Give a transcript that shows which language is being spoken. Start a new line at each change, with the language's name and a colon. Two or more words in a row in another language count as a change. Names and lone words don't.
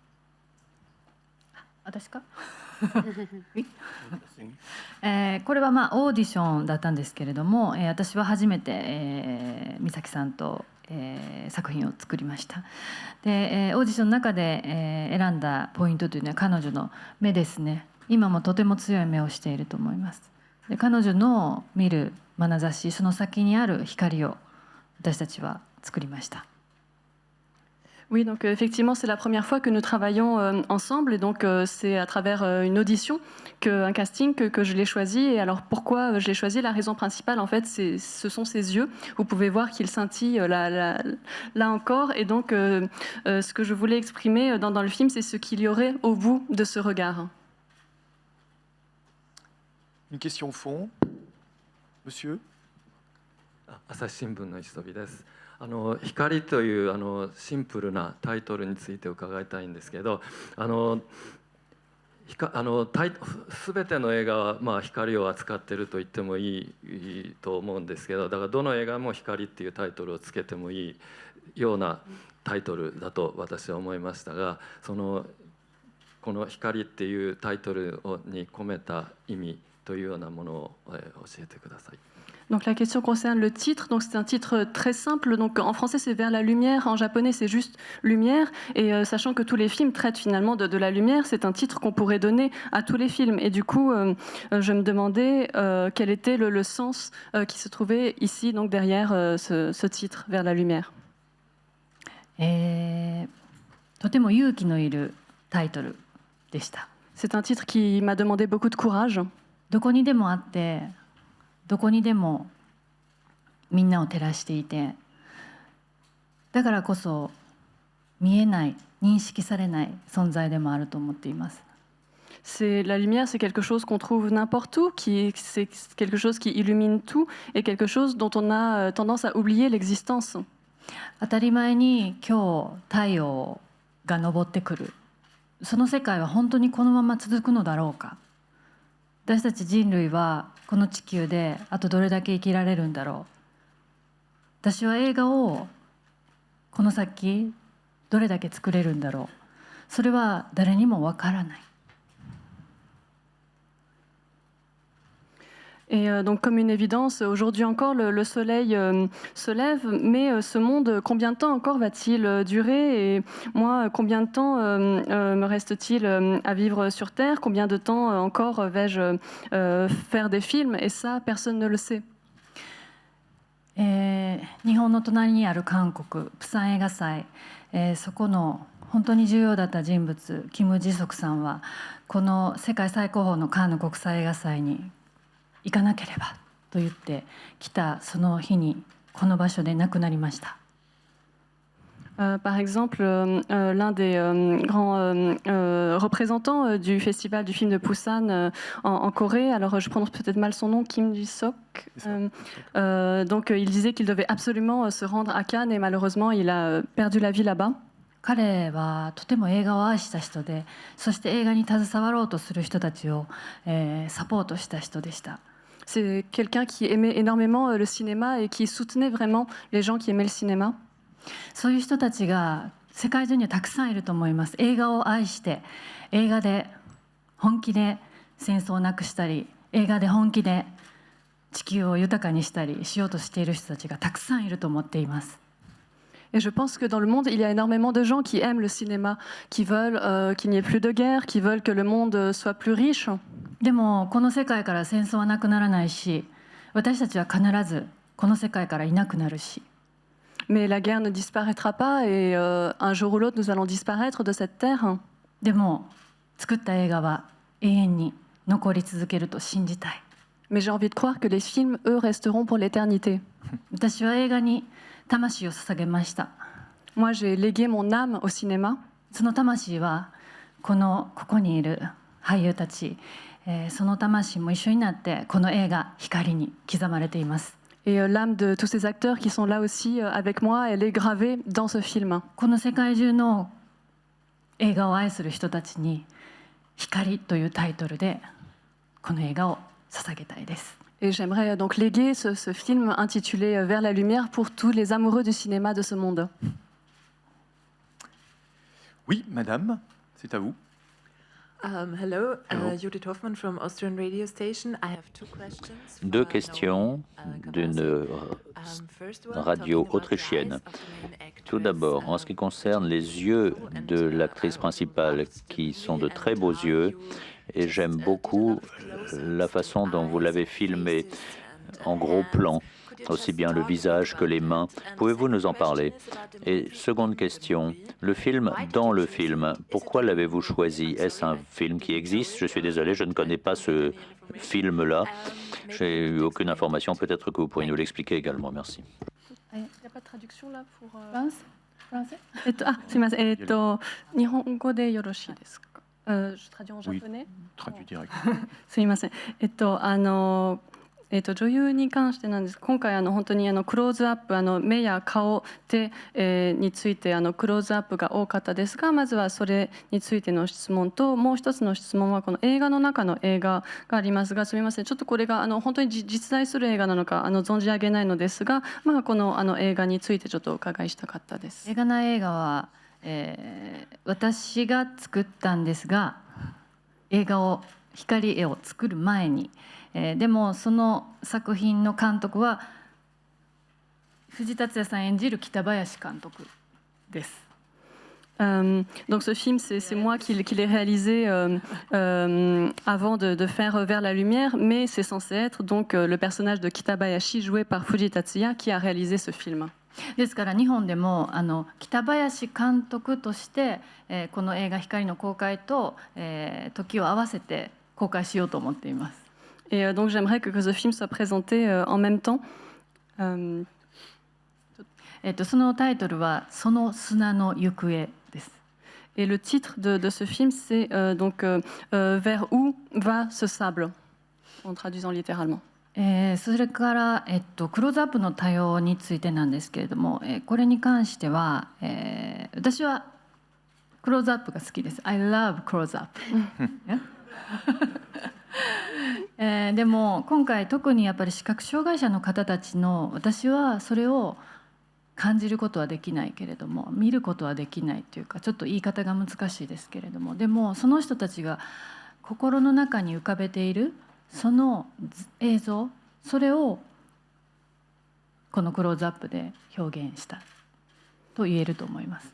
Japanese: 私かこれはまあオーディションだったんですけれども、私は初めて、美咲さんと、作品を作りました。で、オーディションの中で、選んだポイントというのは彼女の目ですね。今もとても強い目をしていると思います。で、彼女の見る眼差し、その先にある光を私たちは作りました。
French: Oui, donc effectivement, c'est la première fois que nous travaillons ensemble, et donc c'est à travers une audition, un casting, que je l'ai choisi. Et alors pourquoi je l'ai choisi? La raison principale, en fait, ce sont ses yeux. Vous pouvez voir qu'il scintille là encore. Et donc, ce que je voulais exprimer dans le film, c'est ce qu'il y aurait au bout de ce regard. Une question au fond. Monsieur?
Japanese: 朝日新聞の磯部です。光というシンプルなタイトルについて伺いたいんですけど、全ての映画はまあ光を扱っていると言ってもいいと思うんですけど、だからどの映画も光っていうタイトルをつけてもいいようなタイトルだと私は思いましたが、この光っていうタイトルに込めた意味というようなものを教えてください。
French: Donc la question concerne le titre. Donc c'est un titre très simple. Donc en français c'est vers la lumière, en japonais c'est juste lumière. Et sachant que tous les films traitent finalement de la lumière, c'est un titre qu'on pourrait donner à tous les films. Et du coup, je me demandais quel était le sens qui se trouvait ici, donc derrière ce titre vers la lumière.
Japanese: とても勇気のいるタイトルでした。
French: C'est un titre qui m'a demandé beaucoup de courage.
Japanese: どこにでもあって。どこにでもみんなを照らしていて、だからこそ見えない、認識されない存在でもあると思っています。
French: La lumière, c'est quelque chose qu'on trouve n'importe où, c'est quelque chose qui illumine tout et quelque chose dont on a tendance à oublier l'existence.
Japanese: 当たり前に今日太陽が昇ってくる。その世界は本当にこのまま続くのだろうか。私たち人類はこの地球であとどれだけ生きられるんだろう。私は映画をこの先どれだけ作れるんだろう。それは誰にもわからない。
French: Et donc comme une évidence, aujourd'hui encore le soleil se lève, mais ce monde, combien de temps encore va-t-il durer? Et moi, combien de temps me reste-t-il à vivre sur Terre? Combien de temps encore vais-je faire des films? Et ça, personne ne le sait.
Japanese: 日本の隣にある韓国釜山映画祭、そこの本当に重要だった人物キム・ジソクさんはこの世界最高峰のカンヌ国際映画祭に行かなければと言って来たその日にこの場所で亡くなりました。
French: Par exemple, l'un des grands représentants du festival du film de Busan en Corée, alors je prononce peut-être mal son nom, Kim Ji-sok, donc il disait qu'il devait absolument se rendre à Cannes et malheureusement il a perdu la vie là-bas.
Japanese: 彼はとても映画を愛した人で、そして映画に携わろうとする人たちを、サポートした人でした。
French: C'est quelqu'un qui aimait énormément le cinéma et qui soutenait vraiment les gens qui aimaient le cinéma.
Japanese: そういう人たちが世界中にはたくさんいると思います。映画を愛して映画で本気で戦争をなくしたり、映画で本気で地球を豊かにしたりしようとしている人たちがたくさんいると思っています。
French: Et je pense que dans le monde, il y a énormément de gens qui aiment le cinéma, qui veulent qu'il n'y ait plus de guerre, qui veulent que le monde soit plus riche.
Japanese: でもこの世界から戦争はなくならないし、私たちは必ずこの世界からいなくなるし。
French: Mais la guerre ne disparaîtra pas et un jour ou l'autre, nous allons disparaître de cette terre.
Japanese: でも作った映画は永遠に残り続けると信じたい。
French: Mais j'ai envie de croire que les films, eux, resteront pour l'éternité.
Japanese: 私は映画に魂を捧げました。
French: Moi, j'ai légué mon âme au cinéma.
Japanese: その魂はここにいる俳優たち、その魂も一緒になってこの映画光に刻まれています。
French: Et l'âme de tous ces acteurs qui sont là aussi avec moi, elle est gravée dans ce film.
Japanese: この世界中の映画を愛する人たちに光というタイトルでこの映画を捧げたいです。
French: Et j'aimerais donc léguer ce film intitulé Vers la lumière pour tous les amoureux du cinéma de ce monde. Oui, madame, c'est à vous.
English: Hello, Judith Hoffmann from Austrian radio station. I have two questions.
French: Deux questions d'une radio autrichienne. Tout d'abord, en ce qui concerne les yeux de l'actrice principale, qui sont de très beaux yeux, et j'aime beaucoup la façon dont vous l'avez filmé en gros plan, aussi bien le visage que les mains. Pouvez-vous nous en parler? Et seconde question, le film dans le film, pourquoi l'avez-vous choisi? Est-ce un film qui existe? Je suis désolé, je ne connais pas ce film-là. J'ai eu aucune information, peut-être que vous pourriez nous l'expliquer également. Merci. Il n'y a pas de traduction là pour... Français?
Japanese: すみません。日本語でよろしいですか?
French: Je traduis en japonais. Traduit direct.
Japanese: すみません。女優に関してなんです。今回本当にクローズアップ目や顔手、についてクローズアップが多かったですが、まずはそれについての質問と、もう一つの質問はこの映画の中の映画がありますが、すみません。ちょっとこれが本当に実在する映画なのか存じ上げないのですが、この映画についてちょっとお伺いしたかったです。映画は、私が作ったんですが、光絵を作る前に。でもその作品の監督は藤達也さん演じる北林監督です。
French: Donc ce film, c'est moi qui l'ai réalisé avant de faire Vers la lumière, mais c'est censé être donc le personnage de Kitabayashi joué par Fuji Tatsuya qui a réalisé ce film.
Japanese: ですから日本でも北林監督として、この映画光の公開と、時を合わせて公開しようと思っています。
French: Et donc j'aimerais que ce film soit présenté en même temps.
Japanese: そのタイトルはその砂の行方です。
French: Et le titre de ce film, c'est donc Vers où va ce sable, en traduisant littéralement.
Japanese: それから、クローズアップの多様についてなんですけれども、これに関しては、私はクローズアップが好きです。
English: I love close up
Japanese: でも今回特にやっぱり視覚障害者の方たちの私はそれを感じることはできないけれども見ることはできないというかちょっと言い方が難しいですけれどもでもその人たちが心の中に浮かべているその映像それをこのクローズアップで表現したと言えると思います。